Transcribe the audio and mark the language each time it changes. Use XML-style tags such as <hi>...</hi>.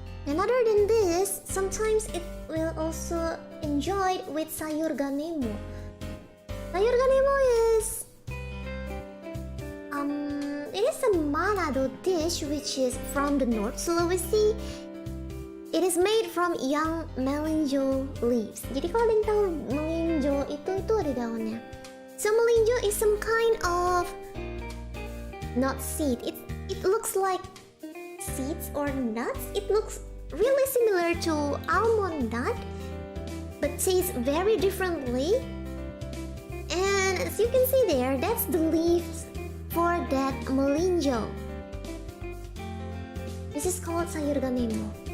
<en>And other than this, sometimes it will also enjoyed with sayur ganemo. Sayur ganemo is it is a Manado dish which is from the North Sulawesi. It is made from young melinjo leaves.</en> <id>Jadi kalau ada yang tahu melinjo itu ada daunnya.</id> <en>So melinjo is some kind of nut seed. It looks like seeds or nuts. It looks really similar to almond nut, but tastes very differently. And as you can see there, that's the leaves for that melinjo. This is called sayur ganemo.</en>